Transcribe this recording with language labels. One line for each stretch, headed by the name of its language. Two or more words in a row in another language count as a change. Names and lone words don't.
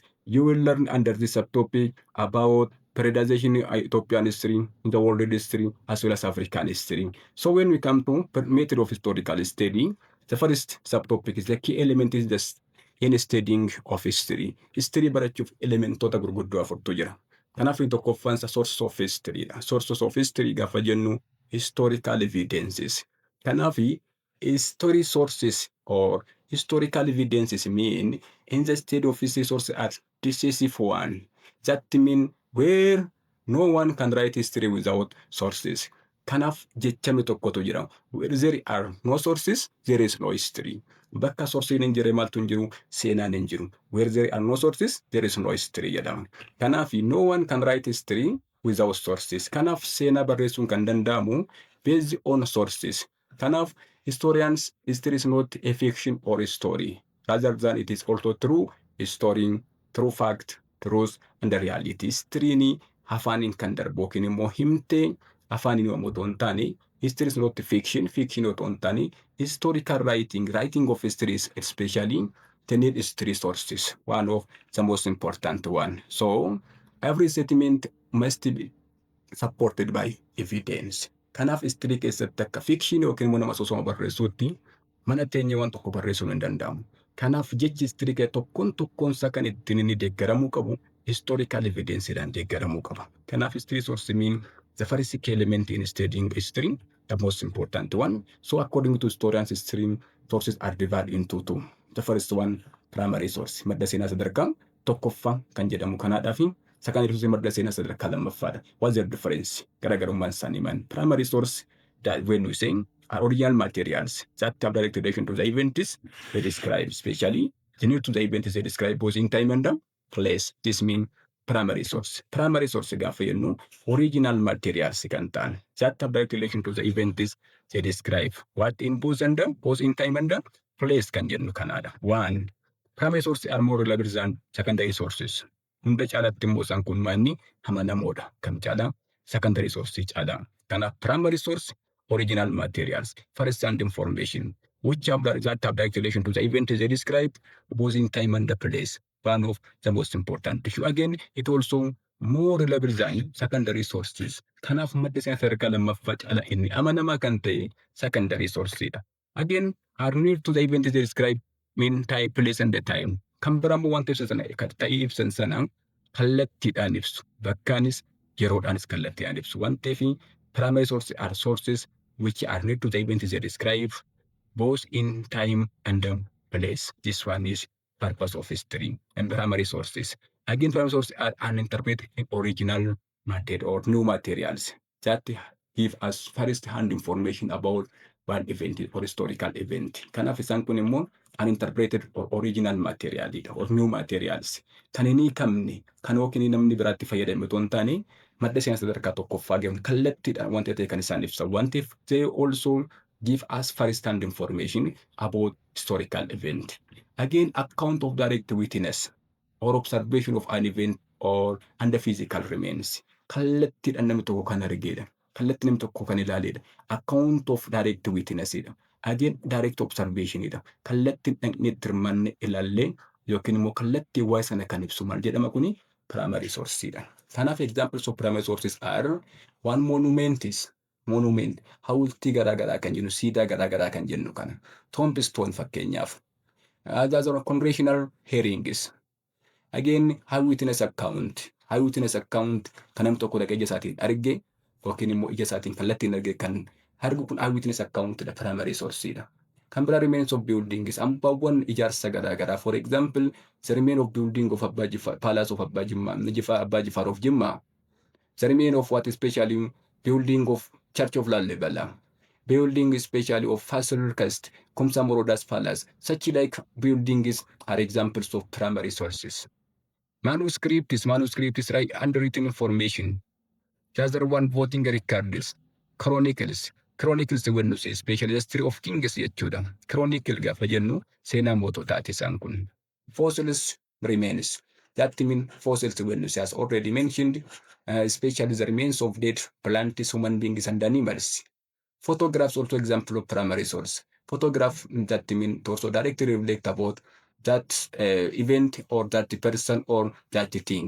English: You will learn under this subtopic about periodization in Ethiopian history, in the world history, as well as African history. So when we come to method of historical study, the first subtopic is the key element is just in studying of history.
Oromo: History barachuuf elementoota gurguddoo afurtu jira. Kanaaf inni tokkoffaan isa
English: sources of history dha. Sources of history
Oromo: gaafa jennu
English: historical evidences. Kanaaf history sources or historical evidences mean in the state of history sources are decisive one. That mean where no one can write history without sources.
Oromo: Kanaaf jechame tokkotu jira.
English: Where there are no sources, there is no history.
Oromo: Bakka soursiin hin jirre maaltu hin jiru? Seenaan hin jiru.
English: Where there are no sources, there is no history
Oromo: jedhama. Kanaaf
English: no one can write history without sources.
Oromo: Kanaaf seenaa barreessuun kan danda'amu
English: based on sources. Kanaaf historians, history is not a fiction or a story. Rather than it is also true history, true fact, truth, and the reality.
Oromo: History afaaniin kan darbu yookiin immoo himtee afaaniin yommuu otoo hin taane,
English: history is not fiction, fiction
Oromo: otoo hin taane,
English: historical writing, writing of history is especially the need history sources, one of the most important one. So every statement must be supported by evidence.
Oromo: Kanaaf history keessatti akka fiction yookiin immoo nama soosoma barreessuutti mana teenyee waan tokko barreessuun hin danda'amu. Kanaaf jechi history kee tokkoon tokkoonsaa kan ittiin inni deeggaramuu qabu
English: historical evidenceedhaan
Oromo: deeggaramuu qaba.
English: Kanaaf history source mean the first key element in studying history, the most important one. So according to historians, history sources are divided into two. The first one, primary source,
Oromo: madda seenaa sadarkaa tokkoffaa kan jedhamu kanaadhaa fi
English: secondary source
Oromo: madda seenaa sadarkaa lammaffaadha.
English: What's the difference?
Oromo: Garaagarummaan isaanii maal?
English: Primary source that when we say are original materials that have direct relation to the events they describe, especially general to the events they describe both in time and place. This means primary source. Primary source
Oromo: gaafa jennu
English: original materials
Oromo: kan ta'an
English: that have direct relation to the events they describe what in both in time and place
Oromo: kan jennu kanaadha.
English: One, primary sources are more reliable than secondary sources.
Oromo: Hunda caalatti immoo isaan kun maanni amanamoodha. Kam caalaa
English: secondary source
Oromo: caalaa.
English: Kanaaf primary source original materials, first-hand information, which have that have direct relation to the event they describe, both in time and the place. One of the most important issue. Again, it also more reliable than secondary sources.
Oromo: Kanaaf madda seenaa sadarkaa lammaffaa caalaa inni amanamaa kan ta'e
English: secondary sourceedha. Again, are near to the event they describe mean time, place, and the time.
Oromo: Kan biraammoo wanta ibsa sana ta'ee ibsan sana kallattiidhaan ibsu. Bakkaanis yeroodhaanis kallattiidhaan ibsu. Waan ta'eef
English: primary sources are sources which are near to the events they describe both in time and place. This one is purpose of history and primary sources. Again, primary sources are uninterpreted original material or new materials that give us first-hand information about one event or historical event.
Oromo: Kanaaf isaan kun immoo
English: uninterpreted or original material or new materials.
Oromo: Kan hin hiikamne, kan yookiin namni biraatti fayyadame otoo hin taane madda seenaa sadarkaa tokkoffaa ga'uun kallattiidhaan wanta ta'e kan isaan ibsan.
English: Wantiif they also give us first-hand information about historical event. Again, account of direct witness or observation of an event or under physical remains.
Oromo: Kallattiidhaan namni tokko kan argeedha. Kallattii namni tokko kan ilaaledha.
English: Account of direct witnessidha. Again, direct observationidha.
Oromo: Kallattiin dhaqnee hirmaannee ilaallee yookiin immoo kallattii waa'ee sana kan ibsu maal jedhama kuni
English: primary sourceidha.
Oromo: Kanaaf
English: examples of primary sources are one monument
Oromo: hawultii garaagaraa kan jennu siidaa garaagaraa kan jennu kana tombstone fakkeenyaaf.
English: Others are congressional hearings. Again, eyewitness account
Oromo: kan namni tokko dhaqee ija isaatiin arge yookiin immoo ija isaatiin kallattiin arge kan argu kun
English: eyewitness accountidha primary sourceidha.
Oromo: Kan biraa
English: remains of buildings
Oromo: hambaawwan ijaarsa garaagaraa.
English: For example, the remain of building of palace of Abbaa Jifaar of Jimmaa. The remain of what especially building of Church of Lallibala. Building especially of Faisal Kast, Kumsa Moroda's palace. Such like buildings are examples of primary sources. Manuscripts right, handwritten information. The other one voting records. Chronicles when say especially the history of kings jechuudha.
Oromo: Chronicle gaafa jennu seenaa moototaati isaan kun.
English: Fossils remains. That means fossils when you say as already mentioned, especially the remains of dead plants, human beings and animals. Photographs also example of primary source. photograph that mean to also directly reflect about that event or that person or that thing.